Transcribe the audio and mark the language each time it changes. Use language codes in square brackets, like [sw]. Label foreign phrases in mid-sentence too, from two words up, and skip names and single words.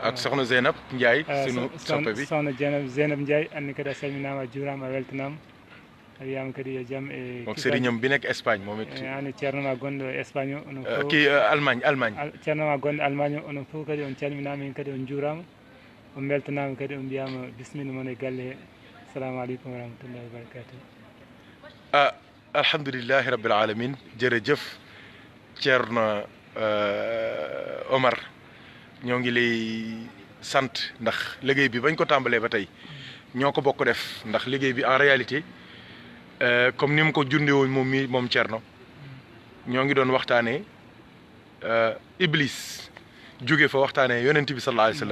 [wo] ak soxna Zeynab Ndiaye sunu soppe bi [ff] soxna Zeynab Ndiaye anni kadi a salminama a juurama a weltanama a wiyama kadi yo jaam e [wo] moom sëriñam bi nekk Espagne moom it [ff] ani ceerno ma gonɗo Espagne o onon fof [wo] kii Allemagne [ff] ceerno ma gonɗo Allemagne o onon fof kadi on calminama hen kadi on juurama on beltanama kadi on mbiyama bisimilla moon e galle he [ar] السلام عليكم ورحمة الله وبركاته الحمد لله رب العالمين [wo] jërëjëf Thierno Omar ñoo ngi lay sant ndax liggéey bi bañ ko tàmbalee ba tey ñoo ko bokk def ndax liggéey bi [fr] en réalité [wo] comme ni mu ko junde woon moom Thierno ñoo ngi doon waxtaanee Iblis jóge fa waxtaanee yonent bi [ar] صلى الله عليه و